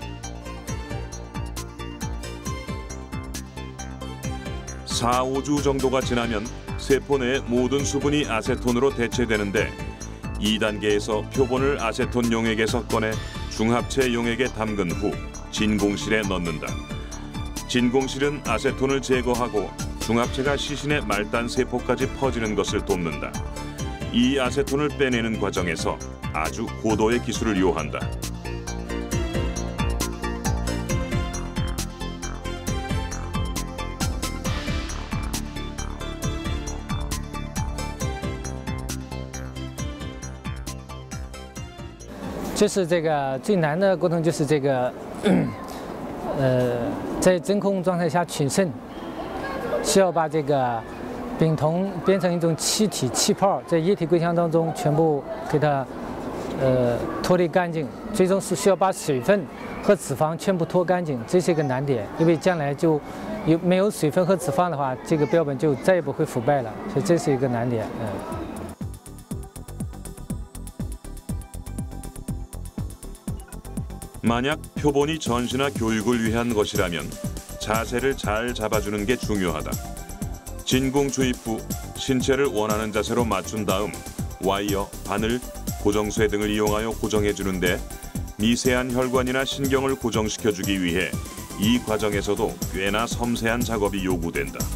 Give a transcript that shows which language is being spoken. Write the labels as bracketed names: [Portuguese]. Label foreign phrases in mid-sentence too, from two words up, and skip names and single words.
[Korean] 사, 5주 정도가 지나면 세포 내의 모든 수분이 아세톤으로 대체되는데 2단계에서 표본을 아세톤 용액에서 꺼내 중합체 용액에 담근 후 진공실에 넣는다. 진공실은 아세톤을 제거하고 중합체가 시신의 말단 세포까지 퍼지는 것을 돕는다. 이 아세톤을 빼내는 과정에서 아주 고도의 기술을 요한다. [Chinese] 就是这个最难的过程，就是这个，在真空状态下取肾，需要把这个丙酮变成一种气体气泡，在液体柜箱当中全部给它脱离干净，最终是需要把水分和脂肪全部脱干净，这是一个难点，因为将来就没有水分和脂肪的话，这个标本就再也不会腐败了，所以这是一个难点。 [Korean] 만약 표본이 전시나 교육을 위한 것이라면 자세를 잘 잡아주는 게 중요하다. 진공 주입 후 신체를 원하는 자세로 맞춘 다음 와이어, 바늘, 고정쇠 등을 이용하여 고정해주는데 미세한 혈관이나 신경을 고정시켜주기 위해 이 과정에서도 꽤나 섬세한 작업이 요구된다.